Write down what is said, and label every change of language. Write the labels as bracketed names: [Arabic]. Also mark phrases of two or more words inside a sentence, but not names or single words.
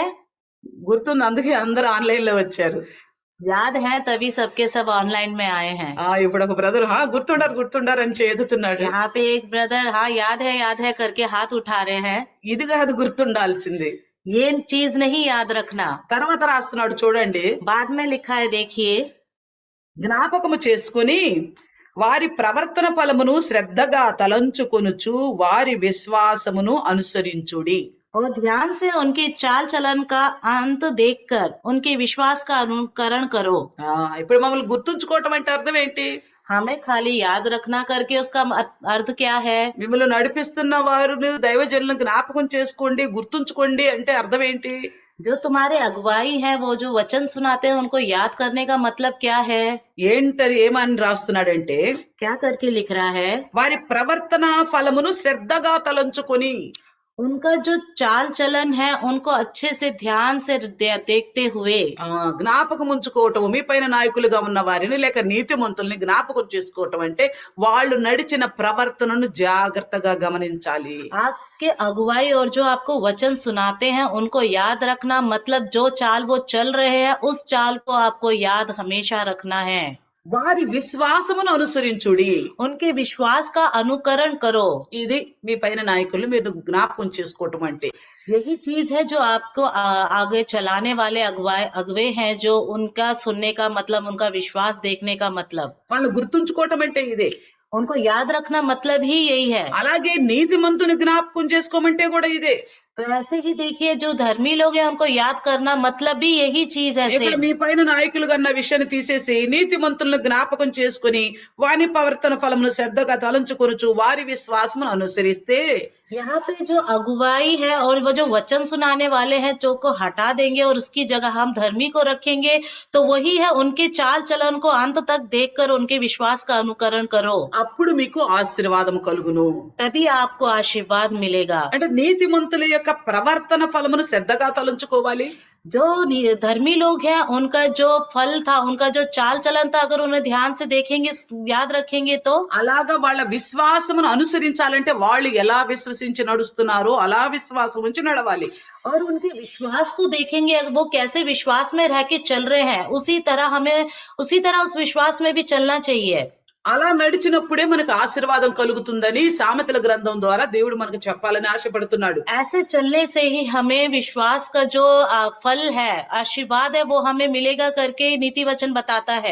[Telugu] గుర్తుంది, అందుకే అందరూ ఆన్లైన్ లో వచ్చారు. [Hindi] याद है तभी सबके सब ऑनलाइन में आए हैं। [Telugu] ఇప్పుడు ఒక బ్రదర్ గుర్తుండారు అని చేదుతున్నాడు. [Hindi] यहाँ पे एक ब्रदर हाँ याद है करके हाथ उठा रहे हैं। [Telugu] ఇది కాదు గుర్తుండాల్సింది. [Hindi] ये चीज नहीं याद रखना। [Telugu] తర్వాత రాస్తున్నాడు చూడండి, [Hindi] बाद में लिखा है देखिए, [Telugu] జ్ఞాపకము చేసుకుని వారి ప్రవర్తన ఫలమును శ్రద్ధగా తలంచుకొనుచు వారి విశ్వాసమును అనుసరించుడి. [Hindi] और ध्यान से उनकी चाल चलन का अंत देखकर उनके विश्वास का अनुकरण करो। [Telugu] ఇప్పుడు మమ్మల్ని గుర్తుంచుకోవటం అంటే అర్థం ఏంటి? [Hindi] हमें खाली याद रखना करके उसका अर्थ क्या है? [Telugu] మిమ్మల్ని నడిపిస్తున్న వారిని దైవజనులను జ్ఞాపకం చేసుకోండి, గుర్తుంచుకోండి అంటే అర్థం ఏంటి? [Hindi] जो तुम्हारे अगुवाई है वो जो वचन सुनाते हैं उनको याद करने का मतलब क्या है? [Telugu] ఏమని రాస్తున్నాడంటే, [Hindi] क्या करके लिख रहा है? [Telugu] వారి ప్రవర్తన ఫలమును శ్రద్ధగా తలంచుకొని, [Hindi] उनका जो चाल चलन है उनको अच्छे से ध्यान से देखते हुए, [Telugu] జ్ఞాపకం ఉంచుకోవటం. మీ పైన నాయకులుగా ఉన్న వారిని లేక నీతిమంతుల్ని జ్ఞాపకం చేసుకోవటం అంటే వాళ్ళు నడిచిన ప్రవర్తనను జాగ్రత్తగా గమనించాలి. [Hindi] आपके अगुवाई और जो आपको वचन सुनाते हैं उनको याद रखना मतलब जो चाल वो चल रहे हैं उस चाल को आपको याद हमेशा रखना है। [Telugu] వారి విశ్వాసమును అనుసరించుడి, [Hindi] उनके विश्वास का अनुकरण करो। [Telugu] ఇది మీ పైన నాయకులు మీరు జ్ఞాపకం చేసుకోవటం అంటే. [Hindi] यही चीज है जो आपको आगे चलाने वाले अगुवे हैं, जो उनका सुनने का मतलब, उनका विश्वास देखने का मतलब, [Telugu] వాళ్ళు గుర్తుంచుకోవటం అంటే ఇదే. [Hindi] उनको याद रखना मतलब ही यही है। [Telugu] అలాగే నీతిమంతుని జ్ఞాపకం చేసుకోమంటే కూడా ఇదే. [Hindi] तो ऐसे ही देखिए जो धर्मी लोग हैं उनको याद करना मतलब भी यही चीज है। [Telugu] ఇక్కడ మీ పైన నాయకులుగా ఉన్న విషయాన్ని తీసేసి నీతిమంతులను జ్ఞాపకం చేసుకుని వారి ప్రవర్తన ఫలమును శ్రద్ధగా తలంచుకొనుచు వారి విశ్వాసమును అనుసరిస్తే, [Hindi] यहाँ पे जो अगुवाई है और वो जो वचन सुनाने वाले हैं जो को हटा देंगे और उसकी जगह हम धर्मी को रखेंगे तो वही है, उनके चाल चलन को अंत तक देखकर उनके विश्वास का अनुकरण करो, [Telugu] అప్పుడు మీకు ఆశీర్వాదం కలుగును. [Hindi] तभी आपको आशीर्वाद मिलेगा। [Telugu] అంటే నీతిమంతుల యొక్క ప్రవర్తన ఫలమును శ్రద్ధగా తలంచుకోవాలి. [Hindi] जो धर्मी लोग हैं उनका जो फल था, उनका जो चाल चलन था, अगर उन्हें ध्यान से देखेंगे, याद रखेंगे तो [Telugu] అలాగా వాళ్ళ విశ్వాసమును అనుసరించాలంటే వాళ్ళు ఎలా విశ్వసించి నడుస్తున్నారో అలా విశ్వాసం ఉంచి నడవాలి. [Hindi] और उनके विश्वास को देखेंगे, वो कैसे विश्वास में रह के चल रहे हैं उसी तरह उस विश्वास में भी चलना चाहिए। [Telugu] అలా నడిచినప్పుడే మనకు ఆశీర్వాదం కలుగుతుందని సామెతల గ్రంథం ద్వారా దేవుడు మనకు చెప్పాలని ఆశపడుతున్నాడు. [Hindi] ऐसे चलने से ही हमें विश्वास का जो फल है, आशीर्वाद है, वो हमें मिलेगा करके नीति वचन बताता है।